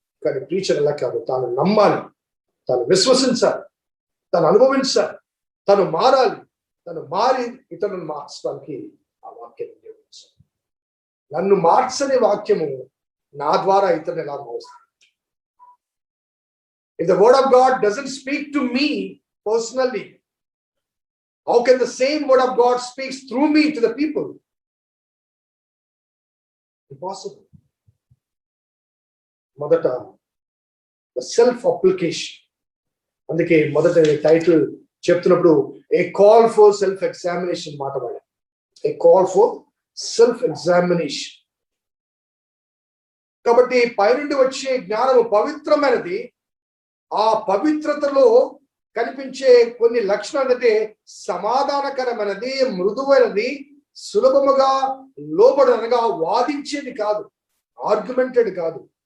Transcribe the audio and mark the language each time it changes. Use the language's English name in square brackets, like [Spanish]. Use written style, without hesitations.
[Telugu] కానీ టీచర్ అలా కాదు, తాను నమ్మాలి, తాను విశ్వసించాలి, తాను అనుభవించాలి, తను మారాలి, తను మారి ఇతరులను మార్చడానికి ఆ వాక్యం ఉపయోగించాలి. నన్ను మార్చని వాక్యము నా ద్వారా ఇతరుని ఎలా మారుస్తుంది? [English] If the word of God doesn't speak to me personally, how can the same word of God speaks through me to the people? Impossible. [Telugu] మొదట [English] the self application. [Telugu] అందుకే మొదట టైటిల్ చెప్తున్నప్పుడు [English] a call for self examination [Telugu] మాట వాడారు. [English] A call for self examination. [Telugu] కాబట్టి పైనుండి వచ్చే జ్ఞానము పవిత్రమైనది. ఆ పవిత్రతలో కనిపించే కొన్ని లక్షణాలు అంటే సమాధానకరమైనది, మృదువైనది, సులభముగా లోబడనగా వాదించేది కాదు, ఆర్గ్యుమెంటెడ్ కాదు.